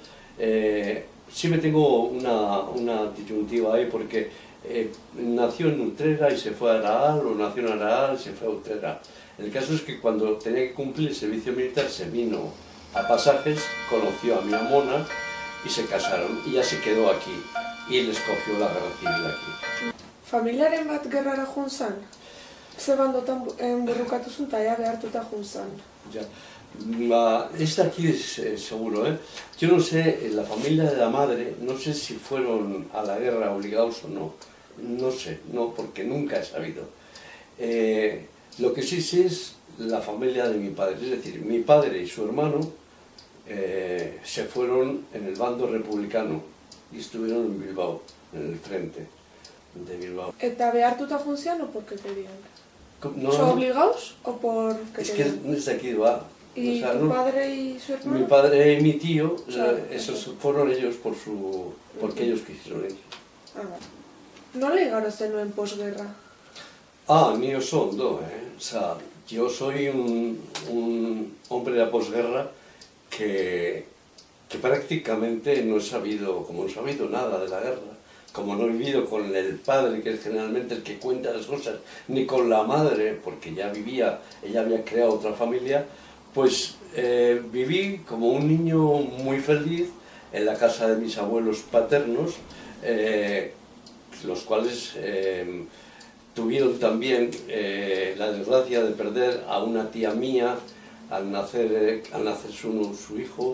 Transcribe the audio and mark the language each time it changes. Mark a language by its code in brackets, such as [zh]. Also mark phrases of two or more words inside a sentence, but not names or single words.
[es] Siempre tengo una disyuntiva ahí porque nació en Utrera y se fue a Araal, o nació en Araal y se fue a Utrera. El caso es que cuando tenía que cumplir el servicio militar se vino a Pasajes, conoció a mi amona y se casaron, y ya se quedó aquí, y les cogió la guerra civil aquí. [eu] Familiaren bat gerrara joan zan? Ze bandotan borrokatu zuen eta behartuta joan zan? [es] Ya. Esta aquí es seguro, ¿eh? Yo no sé, la familia de la madre, no sé si fueron a la guerra obligados o no. No sé, no, porque nunca he sabido. Lo que sí sé es la familia de mi padre, es decir, mi padre y su hermano se fueron en el bando republicano y estuvieron en Bilbao, en el frente de Bilbao. [eu] Eta behartuta joan zian [es] o porque querían? No, ¿Son obligados o porque es que querían? no es de aquí, va. ¿Y O sea, tu no, padre y su hermano? mi padre y mi tío, Claro, esos fueron ellos porque ellos quisieron ir. [eu] Nola igaro zenuen posguerra? Ni oso ondo, [es] O sea, yo soy un hombre de la posguerra que prácticamente no he sabido, como no he sabido nada de la guerra, como no he vivido con el padre, que es generalmente el que cuenta las cosas, ni con la madre, porque ya vivía, ella había creado otra familia, pues viví como un niño muy feliz en la casa de mis abuelos paternos, los cuales tuvieron también la desgracia de perder a una tía mía al nacer su hijo.